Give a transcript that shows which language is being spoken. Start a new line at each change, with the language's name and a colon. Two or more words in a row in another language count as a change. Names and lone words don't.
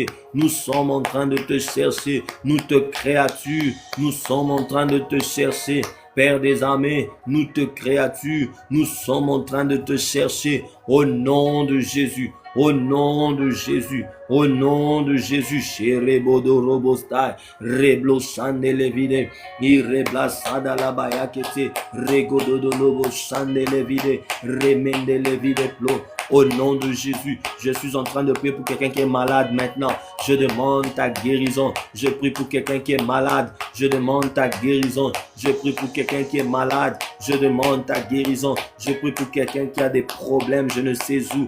French: Nous sommes en train de te chercher. Nous te créatures, nous sommes en train de te chercher. Père des armées, nous te créatures, nous sommes en train de te chercher au nom de Jésus. Au nom de Jésus, au nom de Jésus, Sherebodo Robostai, Reblo Chandelevide, Irebla Sadalabayakete, Regododo Lobo Chandelevide, Remendelevide Plo. Au nom de Jésus, je suis en train de prier pour quelqu'un qui est malade maintenant. Je demande ta guérison. Je prie pour quelqu'un qui est malade. Je demande ta guérison. Je prie pour quelqu'un qui est malade. Je demande ta guérison. Je prie pour quelqu'un qui a des problèmes, je ne sais où.